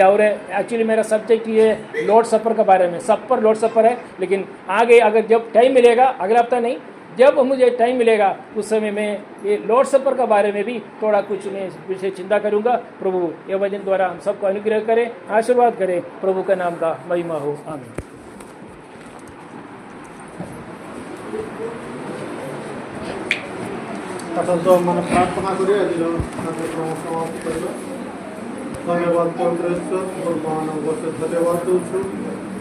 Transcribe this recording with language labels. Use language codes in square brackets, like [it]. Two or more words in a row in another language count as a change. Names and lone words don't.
[hi] और एक्चुअली मेरा सब्जेक्ट ये [en] Lord Supper [hi] के बारे में, सब पर [en] Lord Supper [hi] है, लेकिन आगे अगर जब टाइम मिलेगा, अगला हफ्ता नहीं, जब मुझे टाइम मिलेगा उस समय मैं ये [en] Lord Supper [hi] के बारे में भी थोड़ा कुछ मैं विषय चिंता करूंगा। प्रभु ये वचन द्वारा हम सबको अनुग्रह करें, आशीर्वाद करें, प्रभु के नाम का महिमा हो, आमीन। [or] ମାନେ ପ୍ରାର୍ଥନା କରି ଆଜିର କାର୍ଯ୍ୟକ୍ରମ ସମାପ୍ତ କରିବା। ଧନ୍ୟବାଦ ପବିତ୍ର ଈଶ୍ୱର, ଭଗବାନଙ୍କୁ ଧନ୍ୟବାଦ ଦେଉଛୁ।